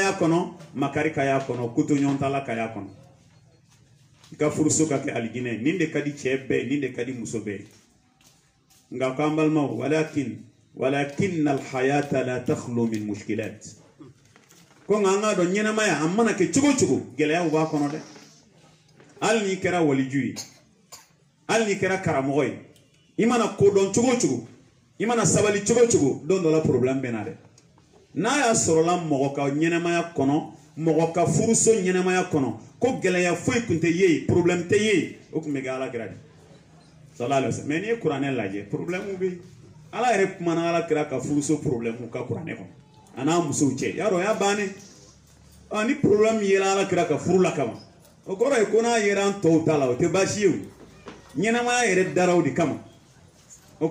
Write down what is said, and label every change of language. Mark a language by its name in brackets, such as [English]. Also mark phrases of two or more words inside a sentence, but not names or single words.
[Bambara] y'a kɔnɔ makari ka y'a kɔnɔ kotoɲɔgɔntala ka y'a kɔnɔ i ka furuso ka kɛ alijinɛ nin de ka di cɛ bɛɛ nin de ka di muso bɛɛ nka ko an balimaw [Arabic] ولكن الحياة لا تخلو من مشكلات [Bambara] ko nka an k'a dɔn ɲɛnamaya a mana kɛ cogo cogo gɛlɛyaw b'a kɔnɔ dɛ hali n'i kɛra waliju ye hali n'i kɛra karamɔgɔ ye i mana kodɔn cogo cogo i mana sabali cogo cogo don dɔ la problème bɛ na dɛ n'a y'a sɔrɔla mɔgɔ ka ɲɛnamaya kɔnɔ mɔgɔ ka furuso ɲɛnamaya kɔnɔ ko gɛlɛya foyi tun tɛ ye problème tɛ ye o tun bɛ kɛ ala kira de sallallahu [Arabic] عليه وسلم [Bambara] mais n'i ye kuranɛ lajɛ problème bɛ yen ala yɛrɛ kumana ala kira ka furuso problème ka kuranɛ kɔnɔ a n'a musow cɛ yarɔ o y'a bannen ni problème yera ala kira ka furu la kama o kɔrɔ ye ko n'a yera an tɔw ta la o tɛ baasi ye o ɲɛnamaya yɛrɛ dara o de kama o